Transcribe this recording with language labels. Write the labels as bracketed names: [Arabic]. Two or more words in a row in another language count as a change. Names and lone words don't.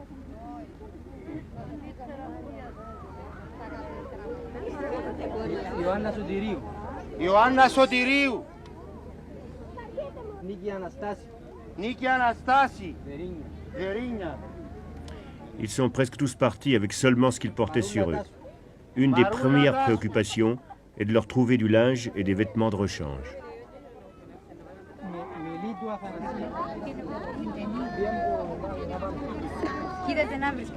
[Greek] Ιωάννα Σωτηρίου. Ιωάννα Σωτηρίου! Νίκη Αναστάση. Νίκη Αναστάση! Βερίνια. Βερίνια! [French] Ils sont presque tous partis avec seulement ce qu'ils portaient sur eux. Une des premières préoccupations est de leur trouver du linge et des vêtements de rechange. [Greek] Μελίτου Αθανασία. Κοίτατε να βρεις.